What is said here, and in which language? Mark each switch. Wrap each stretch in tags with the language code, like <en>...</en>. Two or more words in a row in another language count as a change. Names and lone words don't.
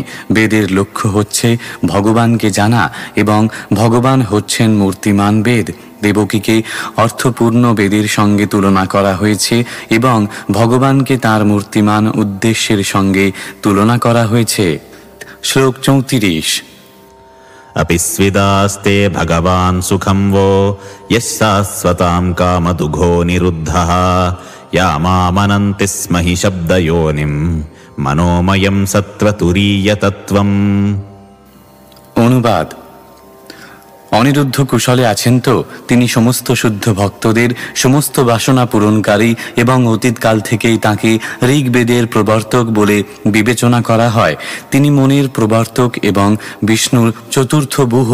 <bn>বেদের লক্ষ্য হচ্ছে ভগবানকে জানা এবং ভগবান হচ্ছেন মূর্তিমান বেদ। দেবকীকে অর্থপূর্ণ বেদের সঙ্গে তুলনা করা হয়েছে এবং ভগবানকে তার মূর্তিমান উদ্দেশ্যের সঙ্গে তুলনা করা হয়েছে। শ্লোক 34।</bn> <sa>अपिस्विदास्ते भगवान् सुखं वो यः शाश्वतां कामदुघो निरुद्धः यामामनन्ति स्म हि शब्दयोनिं मनोमयं सत्त्वतुरीयतत्त्वम्।</sa> <bn>অনুবাদ: অনিরুদ্ধ কুশলে আছেন তো? তিনি সমস্ত শুদ্ধ ভক্তদের সমস্ত বাসনা পূরণকারী এবং অতীতকাল থেকেই তাঁকে ঋগ্বেদের প্রবর্তক বলে বিবেচনা করা হয়। তিনি মনের প্রবর্তক এবং বিষ্ণুর চতুর্থ বুহ।</bn>